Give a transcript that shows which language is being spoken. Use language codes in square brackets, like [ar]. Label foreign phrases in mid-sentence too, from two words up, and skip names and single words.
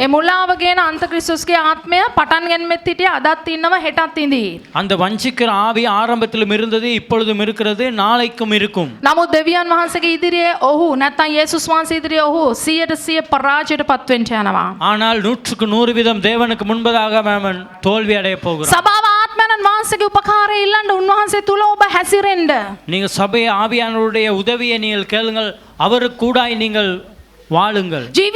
[si] ඒ මුලාව කියන අන්තක්‍රිස්තුස්ගේ ආත්මය පටන් ගැනීමෙත් හිටිය අදත් ඉන්නවා හෙටත් ඉඳී. [ta] அந்த வஞ்சிக்கிற ஆவி ஆரம்பத்திலும் இருந்தது, இப்பொழுதும் இருக்கிறது, நாளைக்கும் இருக்கும். [si] නමුත් දෙවියන් වහන්සේගේ ඉදිරියේ ඔහු නැත්නම් යේසුස් වහන්සේ ඉදිරියේ ඔහු 100% පරාජයට පත් වෙන්න යනවා. [ta] ஆனால் 100% தேவனுக்கு முன்பதாக அவன் தோல்வி அடைய போகிறான். [si] සභාව ආත්මයන් වහන්සේගේ උපකාරය ඉල්ලන්න උන්වහන්සේ තුල ඔබ හැසිරෙන්න. [ta] நீங்க சபை ஆவியானவருடைய உதவியை நீங்கள் கேளுங்கள், அவருக்கு கூடாய் நீங்கள் வாழுங்கள். [si] ජීවිත